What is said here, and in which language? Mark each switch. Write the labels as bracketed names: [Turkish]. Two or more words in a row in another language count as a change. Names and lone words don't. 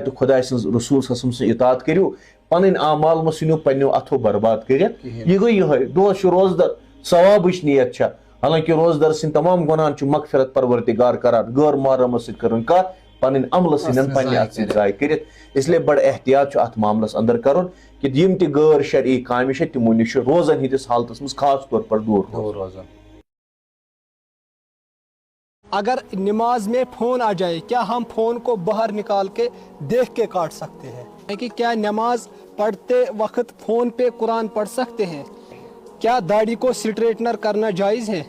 [Kashmiri] تہٕ خۄداے سٕنٛز رسوٗل سٕنٛز اطاعت کٔرِو پنٕنۍ اعمال مہ ژھٕنِو پننیو اتھو برباد کٔرِتھ یہِ گٔے یِہوے دۄہس چھُ روزدر ثوابٕچ نیت چھےٚ حالانکہِ روزدر سٕنٛدۍ تمام گۄناہن چھُ مغفرت پروردِگار کران غٲر محرمس سۭتۍ کٔرٕن کتھ پنٕنۍ عملہٕ سۭتۍ پننہِ اتھٕ سۭتۍ ضایع کٔرِتھ اسلیے بڑٕ احتیاط چھُ اتھ معاملس اندر کرُن کہ یِم تہِ غٲر شرعی کامہِ چھےٚ تِمو نِش چھُ روزن ہٕنٛدِس حالتس منٛز خاص طور پر دوٗر روزان [Urdu] اگر نماز میں فون آ جائے کیا ہم فون کو باہر نکال کے دیکھ کے کاٹ سکتے ہیں کہ کیا نماز پڑھتے وقت فون پہ قرآن پڑھ سکتے ہیں کیا داڑھی کو سٹریٹنر کرنا جائز ہے؟